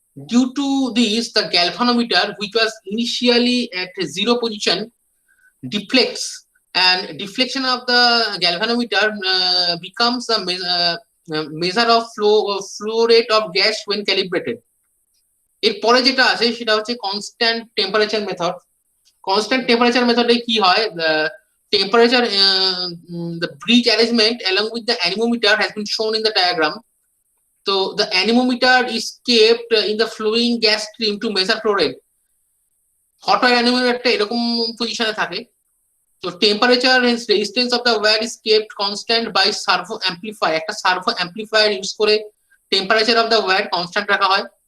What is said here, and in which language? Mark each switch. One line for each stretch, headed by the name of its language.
English: Due to this, the galvanometer, which was initially at 0 position, deflects, and deflection of the galvanometer becomes a measure of flow rate of gas when calibrated.
Bangla: এরপরে যেটা আছে সেটা হচ্ছে constant temperature method. Constant temperature মেথডে কি হয়,
English: temperature, the bridge arrangement along with the anemometer has been shown in the diagram. So the anemometer is kept in the flowing gas stream to measure flow rate. hot wire anemometer
Bangla: এরকম পজিশনে থাকে।
English: তো temperature and resistance of the wire is kept constant by servo amplifier,
Bangla: একটা servo amplifier use করে temperature of the wire constant রাখা হয়।